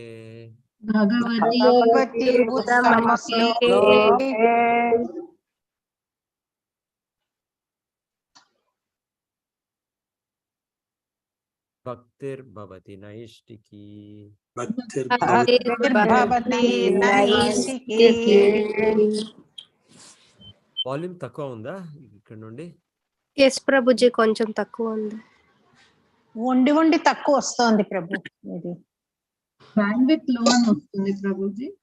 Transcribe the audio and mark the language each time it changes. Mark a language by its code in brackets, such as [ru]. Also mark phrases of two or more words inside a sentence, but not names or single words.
[sa] भगवति उत्तमश्लोके भक्तिर्भवति नैष्ठिकी. भक्तिर्भवति नैष्ठिकी. [te] వాల్యూమ్ తక్కువ ఉందా ఇక్కడ నుండి? ఎస్ ప్రభుజీ కొంచెం తక్కువ ఉంది. ఉండి తక్కువ వస్తుంది ప్రభు. ఇది బ్యాండ్విడ్త్ లో అని వస్తుంది ప్రభుజీ.